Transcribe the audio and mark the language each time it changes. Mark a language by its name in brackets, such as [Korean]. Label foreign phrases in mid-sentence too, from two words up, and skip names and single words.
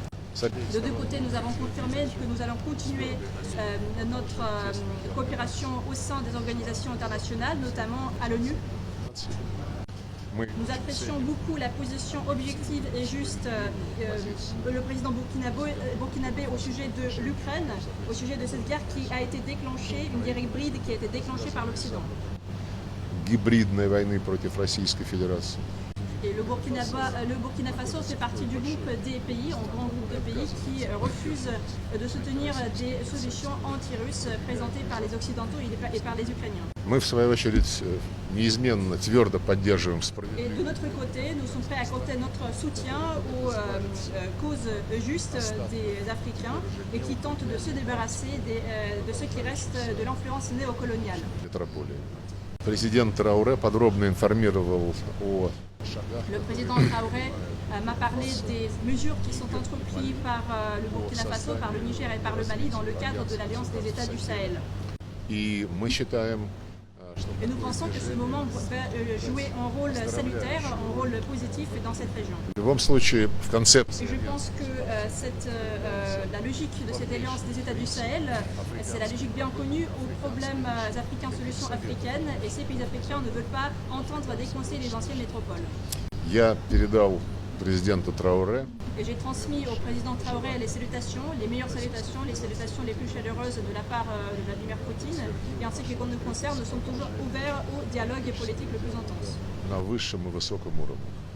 [French] De deux côtés, nous avons confirmé que nous allons continuer notre coopération au sein des organisations internationales, notamment à l'ONU. Nous apprécions beaucoup la position objective et juste le président burkinabé au sujet de l'Ukraine, au sujet de cette guerre qui a été déclenchée, une guerre hybride qui a été déclenchée par l'Occident. [Russian] Гибридной войны против Российской Федерации. [French] Et le Burkina Faso fait partie du groupe des pays, un grand groupe de pays qui refusent de soutenir des solutions anti-russes présentées par les Occidentaux et par les Ukrainiens. [Russian] Мы, в свою очередь, неизменно, твердо поддерживаем [French] Et [Russian] справедливость. [French] de notre côté, nous sommes prêts à apporter notre soutien aux causes justes des Africains et qui tentent de se débarrasser de ce qui reste de l'influence néocoloniale. [Russian] Метрополии. Президент Трауре подробно информировал о шагах. [French] Le président Traoré m'a parlé des mesures qui sont entreprises par le Burkina Faso, par le Niger et par le Mali dans le cadre de l'Alliance des États du Sahel. [Russian] И мы считаем, что [French] Et nous pensons que ce moment va jouer un rôle salutaire, un rôle positif dans cette région. [Russian] в любом случае в [French] Et [Russian] концепции [French] je pense que la logique de cette alliance des États du Sahel, c'est la logique bien connue aux problèmes africains, solutions africaines, et ces pays africains ne veulent pas entendre déconseiller les anciennes métropoles. [Russian] я передал президенту Трауре [French] Et j'ai transmis au président Traoré les meilleures salutations, les salutations les plus chaleureuses de la part de Vladimir Poutine, et ainsi que nous concerne, nous sommes toujours ouverts au dialogue politique le plus intense. [Russian] на высшем и высоком уровне.